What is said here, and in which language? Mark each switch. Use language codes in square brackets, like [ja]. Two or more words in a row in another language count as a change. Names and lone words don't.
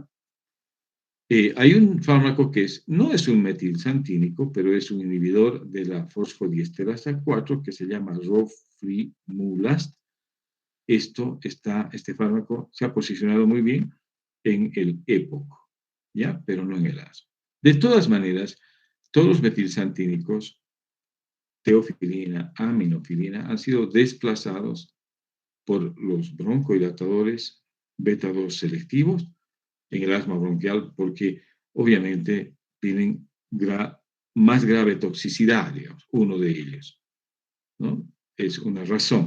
[es] Hay un fármaco que no es un metilsantínico, pero es un inhibidor de la fosfodiesterasa 4 que se llama roflimulast. Este fármaco se ha posicionado muy bien en el EPOC, ¿ya? Pero no en el asma. De todas maneras, todos los metilsantínicos, teofilina, aminofilina, han sido desplazados por los broncodilatadores beta 2 selectivos en el asma bronquial porque obviamente tienen más grave toxicidad, digamos, uno de ellos, ¿no? Es una razón.